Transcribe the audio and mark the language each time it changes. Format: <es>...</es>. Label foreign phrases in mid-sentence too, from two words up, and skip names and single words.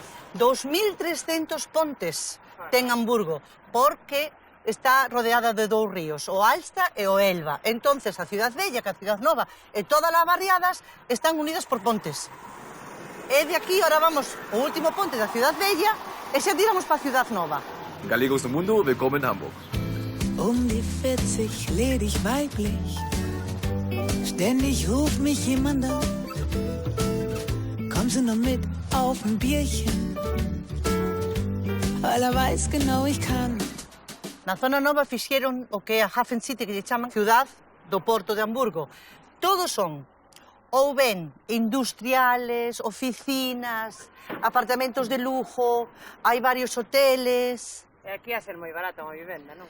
<gl>2.300 pontes ten Hamburgo, porque está rodeada de dous ríos, o Alsta e o Elba. Entonces, a Ciudad Bella, que a Ciudad Nova e todas as barriadas están unidas por pontes. E de aquí, ahora vamos ao último ponte da Ciudad Bella e xa tiramos para a Ciudad Nova. Galegos no Mundo,</gl> <de>willkommen in Hamburg. Die 40, ledig weiblich. Ständig ruft mich jemand an. Komm sie noch mit auf ein Bierchen. Weil weiß genau, ich kann.</de> <gl>Na zona nova fixeron o que é a Hafen City, que lle chaman Ciudad do Porto de Hamburgo. Todos son ou ben industriales, oficinas, apartamentos de lujo, hai varios hoteles. E aquí a ser moi barato a vivenda, non?</gl>